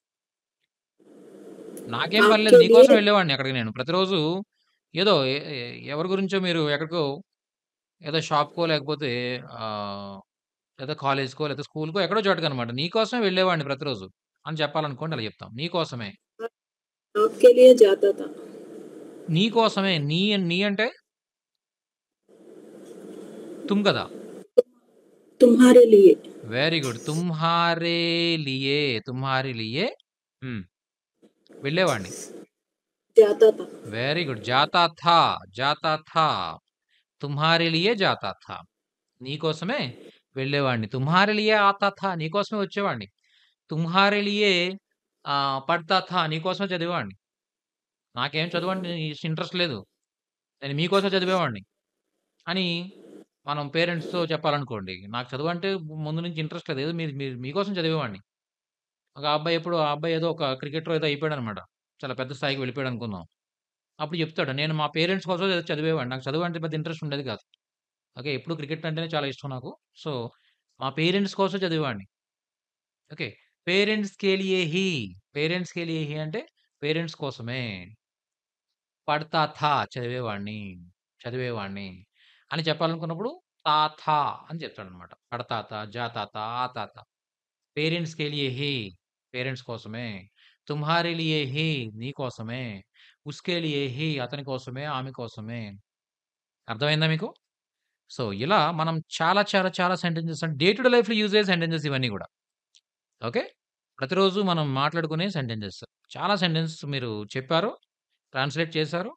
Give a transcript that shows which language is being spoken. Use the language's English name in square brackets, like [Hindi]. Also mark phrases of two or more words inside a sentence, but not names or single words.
[Telugu] నాకేం పని లేదు. [Hindi] आपके [Telugu] నీ [Hindi] लिए [Telugu] కోసం వెళ్ళేవాడిని అక్కడికి నేను. ప్రతిరోజు ఏదో ఎవరి గురించో మీరు ఎక్కడికో ఏదో షాప్‌కో లేకపోతే ఆహ్, లేదా కాలేజ్‌కో లేకపోతే స్కూల్‌కో ఎక్కడో చోటకనమాట. నీ కోసమే వెళ్ళేవాడిని ప్రతిరోజు అని చెప్పాలనుకోండి అలా చెప్తాం. నీ కోసమే. [Hindi] आपके लिए जाता था [Telugu] నీ కోసమే. నీ అంటే తుమ్ కదా! [Hindi] तुम्हारे लिए [English] very good. [Hindi] तुम्हारे लिए, तुम्हारे लिए हम्म. [Telugu] వెళ్ళేవాడిని. [Hindi] जाता था [English] very good. [Hindi] जाता था, जाता था. तुम्हारे लिए जाता था. [Telugu] నీకోసమే వెళ్ళేవాడిని. [Hindi] तुम्हारे लिए आता था. [Telugu] నీకోసమే వచ్చేవాడిని. [Hindi] तुम्हारे लिए पढ़ता था. [Telugu] నీకోసమే చదివేవాడిని. నాకేం చదువంటే ఇంట్రెస్ట్ లేదు. నేను మీకోసమే చదివేవాడిని అని మనం పేరెంట్స్‌తో చెప్పాలనుకోండి. నాకు చదువంటే ముందు నుంచి ఇంట్రెస్ట్ లేదు. ఏదో మీరు మీరు మీకోసం చదివేవాడిని. ఒక అబ్బాయి ఎప్పుడో ఆ అబ్బాయి ఏదో ఒక క్రికెటరో ఏదో అయిపోయాడనమాట. చాలా పెద్ద స్థాయికి వెళ్ళిపోయాడనుకుందాం. అప్పుడు చెప్తాడు. నేను మా పేరెంట్స్ కోసం ఏదో చదివేవాడిని. నాకు చదువంటే పెద్ద ఇంట్రెస్ట్ ఉండేది కాదు. ఓకే. ఎప్పుడు క్రికెట్ అంటేనే చాలా ఇష్టం నాకు. సో, మా పేరెంట్స్ కోసం చదివేవాడిని. [Hindi] ఓకే. पेरेंट्स के लिए ही. पेरेंट्स के लिए ही [Telugu] అంటే పేరెంట్స్ కోసమే. [Hindi] पढ़ता था చదివేవాడిని. [Telugu] చదివేవాడిని అని చెప్పాలనుకున్నప్పుడు [Hindi] ता था [Telugu] అని చెప్తాడనమాట. [Hindi] पढ़ता था, जाता था, आता था. पेरेंट्स के लिए ही. [Telugu] పేరెంట్స్ కోసమే. [Hindi] तुम्हारे लिए ही. [Telugu] నీ కోసమే. [Hindi] उसके लिए ही. [Telugu] అతని కోసమే, ఆమె కోసమే. అర్థమైందా మీకు? సో, ఇలా మనం చాలా చాలా చాలా సెంటెన్సెస్ [English] day to day [Telugu] లైఫ్‌లో యూజ్ అయ్యే సెంటెన్సెస్ ఇవన్నీ గూడా. ఓకే. ప్రతిరోజు మనం మాట్లాడుకునే సెంటెన్సెస్. చాలా సెంటెన్సెస్ మీరు చెప్పారు. ట్రాన్స్‌లేట్ చేశారు.